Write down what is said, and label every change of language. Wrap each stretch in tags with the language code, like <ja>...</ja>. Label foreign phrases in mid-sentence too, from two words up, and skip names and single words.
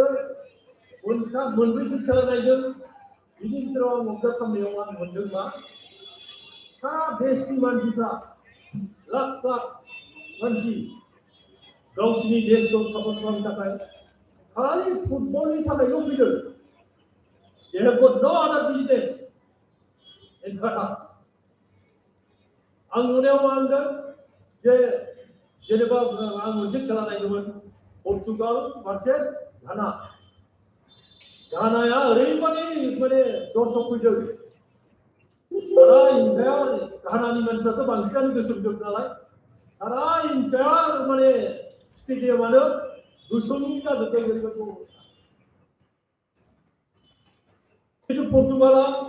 <brx>मोनब्रैसो खेला नायदों बिनि गेजेराव आं अबजार्भ खालामनायाव आं मोनदों मा सारा देशनि मानसिफ्रा लाख लाख मानसि गावसिनि देशखौ सापर्ट खालामनो थाखाय खालि फुटबलनि थाखायल' फैदों</brx> <en>they have got no other business in Qatar</en> <brx>आं नुनायाव मा होनदों जे जेनेबा आं मोनसे खेला नायदोंमोन पर्तुगाल भार्सेस घानाया ओरैबादि माने दर्शक फैदों सारा इंडियायाव घानानि मानसिफ्राथ' बांसिनानो गोसोमजोब नालाय सारा इंडियायाव माने स्टेडियामानो गोसोमनि जाजोब्बाय ओरैबायदि अबस्था खिन्थु पर्तुगाला</brx>